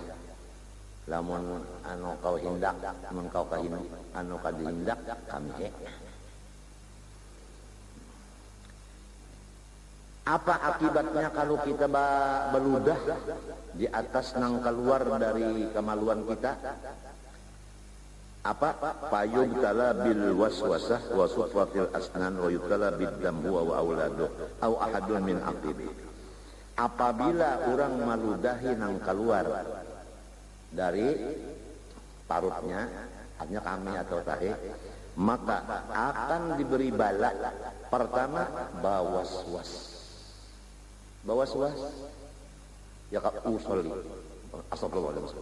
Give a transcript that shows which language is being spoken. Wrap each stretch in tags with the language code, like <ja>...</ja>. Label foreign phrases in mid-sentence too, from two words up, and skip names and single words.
<bjn>Lamun anu kau hindak, lamun kau kahindak, anu kadihindak kami. Apa akibatnya kalau kita beludah di atas nang keluar dari kemaluan kita? Apa?</bjn> <ar>فيبتلى بالوسوسة وصفرة الأسنان ويبتلى بالدم هو وأولاده أو أحد من عقبه.</ar> <bjn>Apabila orang meludahi nang keluar dari parutnya, artinya kami atau tahi, maka akan diberi bala. Pertama, bawaswas. Bawaswas, ya kak usolli, astagfirullahaladzim.</bjn>